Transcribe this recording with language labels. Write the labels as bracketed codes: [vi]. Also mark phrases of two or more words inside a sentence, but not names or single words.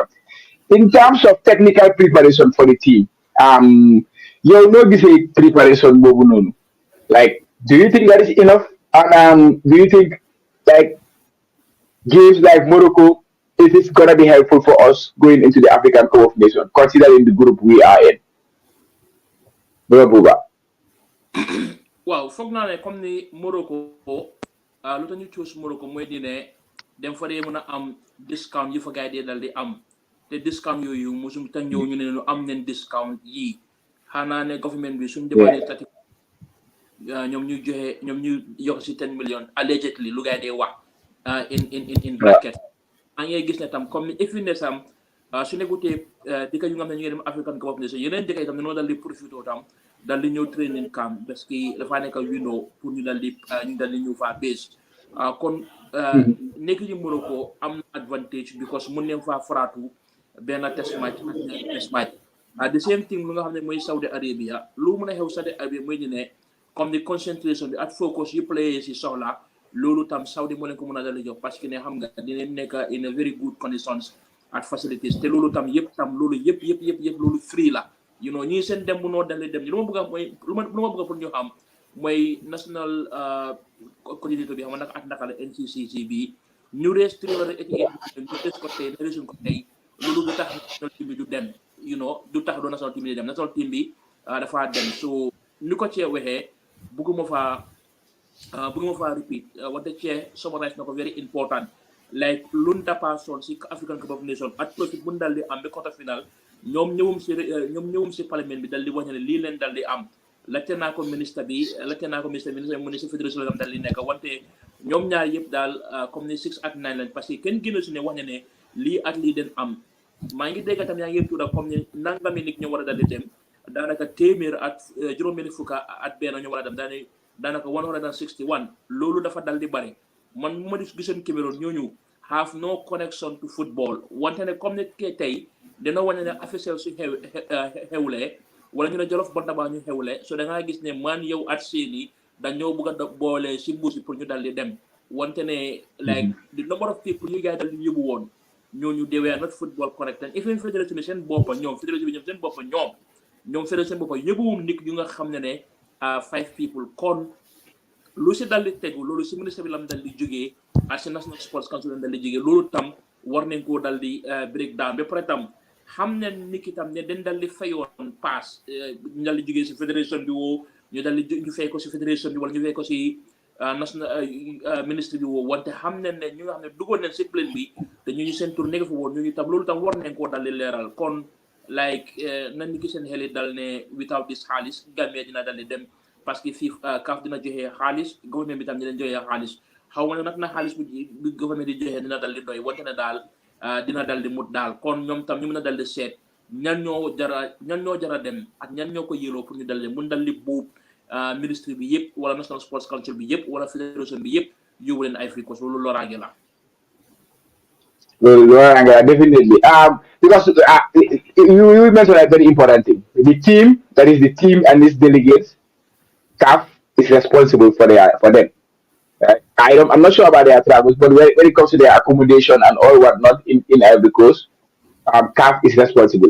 [en] In terms of technical preparation for the team, you know this is preparation, like, do you think that is enough? And do you think like games like Morocco, is this gonna be helpful for us going into the African Cup of Nations, considering the group we are in? [wo] Wow, foog naa ne comme ni Morocco lu tax ñu choose Morocco mooy di ne dem fa dee mën a am discount yi fa gars yi dal di am te discount yooyu mosum tax ñëw ñu ne ñu am nañ discount yii. xanaa ne government bi suñu demandé tati ñoom ñu yokk si 10 million allegedly lu gaay dee wax [en] in bracket [wo] maa ngi gis ne tam comme if ne sam su nekkutee dëkk yu nga xam ne ñu ngi dem African Cup of Nations yeneen dëkk yi tam dañoo dal di profité tam dal di ñëw [en] training camp [fr] parce que [wo] dafaa nekk window pour ñu dal di ñëw faa base kon nekk ñu Morocco am na advantage because mun neen faa faraatu benn [en] test match [wo] ak ñaari test match [en] the same thing [wo] lu nga xam ne mooy Saudi Arabia lu mën a xew Saudi Arabia mooy ñu ne comme di concentration bi ak focus yi players yi soxla loolu tam Saudi moo leen ko mën a dal di jox [fr] parce que [wo] ne xam nga dinañ nekk [en] in a very good conditions [wo] at facilities te loolu tam yëpp loolu free la [en] you know [wo] ñii seen dem bu noo dalee dem lu ma bëgg a mooy lu ma bëgg a pour ñu xam mooy [en] national coordinator [wo] bi xam nga nag ak naka la NCC bi ñu rees 388 ñu des ko tey reesuñ ko tey loolu du tax [en] national team [wo] bi du dem [en] you know [wo] du tax doo [en] national team [wo] bi dem [en] national team [wo] bi dafa dem so ni ko cee waxee bëgguma faa repeat wante cee summarize na ko [en] very important like [wo] lun dapa son si African Cup of Nations at profit bu dal di am ba [en] quarter final [wo] ñoom ñëwum si parlement bi dal di wax ne lii leen dal di am laajte naa ko ministre mu ne si fédération la dal di nekk wante ñoom ñaar yëpp daal comme ni 6 ak 9 lañ [fr] parce que [wo] kenn gënu si ne wax ne lii ak lii den am maa ngi dégg tam yaa ngi tuuda comme ni nangami nit ñu war a dal di dem daanaka téeméer ak juróom-benn fukk at benn ñu war a dem daanaka 161 loolu dafa dal di bari man ma di gisoon Cameroon ñooñu [en] have no connection to football [wo] wante ne comme ne ke tey dina wane ne officiel su xewlee wala ñu ne Jolof Bantaba ñu xewle so da ngaa gis ne man yow at seeni dañoo bëgg a boole si mbuusi pour ñu dal di dem wante ne [en] like the number of people [wo] ñu gars dal di yóbbu woon ñooñu [en] they were not football connected even [wo] fédération bi seen boppa ñoom fédération bi seen boppa ñoom fédération seen boppa yóbbuwum nit ñu nga xam ne [en] 5 people [wo] kon lu si dal di tegu loolu si ministre bi lam dal di jógee ak si National Sports Council lam dal di jógee loolu tam war nañ koo dal di [en] break down [wo] ba pare tam xam ne nit ki tam ne dañ dal di fayoon pass ñu dal di jógee si fédération bi woo ñu dal di ñu fay ko si fédération bi wala ñu fay ko si national ministre bi woo wante xam ne ñu nga xam ne duggoon nañ si plaine bi te ñu seen tour nekk fa woon ñu tam loolu tam war nañ koo dal di leeral kon like na nit ki seen xel yi dal ne without this xaalis Gambia dina dal di dem [fr] parce que [wo] fii CAF dina joxe xaalis gouvernement bi tam dina joxe xaalis xaw ma ne nag na xaalis bu gouvernement di joxe dina dal di doy wante ne daal dina dal di mut daal kon ñoom tam ñu mën a dal di seet ñan ñoo jara dem ak ñan ñoo ko yéeloo pour ñu dal di mun dal di buub ministre bi yëpp wala National Sports Council bi yëpp wala fédération bi yëpp yóbbu leen ay free loolu loraange la. [en] Definitely. Because you mentioned a very important thing. The team, that is the team and its delegates, CAF is responsible for them. Right? I'm not sure about their travels, but when it comes to their accommodation and all whatnot in Ivory Coast, CAF is responsible.